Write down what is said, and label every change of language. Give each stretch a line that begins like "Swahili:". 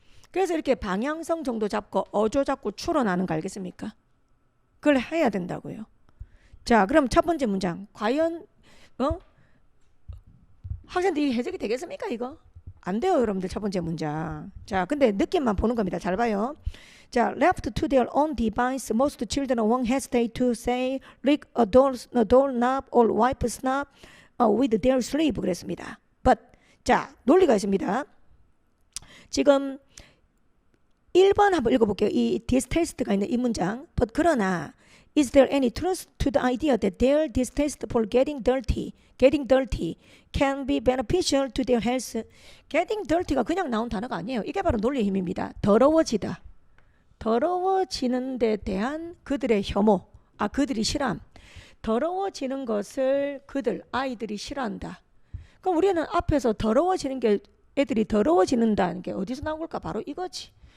Korean: 그래서 이렇게 방향성 정도 잡고 어조 잡고 추론하는 거 알겠습니까? 그걸 해야 된다고요. 자, 그럼 첫 번째 문장. 과연 학생들 이 해석이 되겠습니까 이거? 안 돼요 여러분들. 첫 번째 문장. 자, 근데 느낌만 보는 겁니다. 잘 봐요.
English: 자, left to their own device, most children won't hesitate to say lick a doorknob or wipe a snot with their sleeve
Korean: 그랬습니다. But 자, 논리가 있습니다. 지금 1번 한번 읽어볼게요. 이 distast가 있는 이 문장.
English: But
Korean: 그러나
English: is there any truth to the idea that their distaste for getting dirty can be beneficial to their health?
Korean: getting dirty가 그냥 나온 단어가 아니에요. 이게 바로 논리의 힘입니다. 더러워지다. 더러워지는 데 대한 그들의 혐오, 그들이 싫어함. 더러워지는 것을 아이들이 싫어한다. 그럼 우리는 앞에서 더러워지는 게 애들이 더러워지는다는 게 어디서 나온 걸까? 바로 이거지.